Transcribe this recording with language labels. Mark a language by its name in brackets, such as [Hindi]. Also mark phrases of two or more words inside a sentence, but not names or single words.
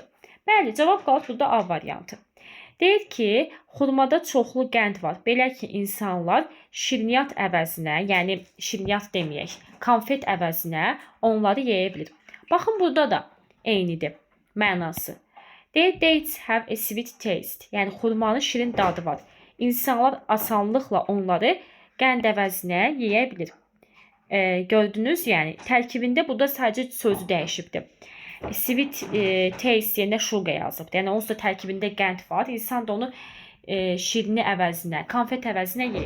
[Azerbaijani] Bəli, cavab qalır burada A variantı. Deyir ki, xurmada çoxlu qənd var. Belə ki, insanlar şirniyyat əvəzinə, yəni şirniyyat deməyək, konfet əvəzinə onları yeyə bilir. Baxın, burada da eynidir mənası. Deyir, [English] dates have a sweet taste. [Azerbaijani] Yəni, xurmanın şirin dadı var. İnsanlar asanlıqla onları qənd əvəzinə yeyə bilir. Gördünüz, yəni, tərkibində burada sadəcə sözü dəyişibdir. [English] Sweet taste [Azerbaijani] yerinə sugar yazıbdır. Yəni, onsuz da tərkibində qənd var. İnsan da onu şirini əvəzinə, konfet əvəzinə yeyir.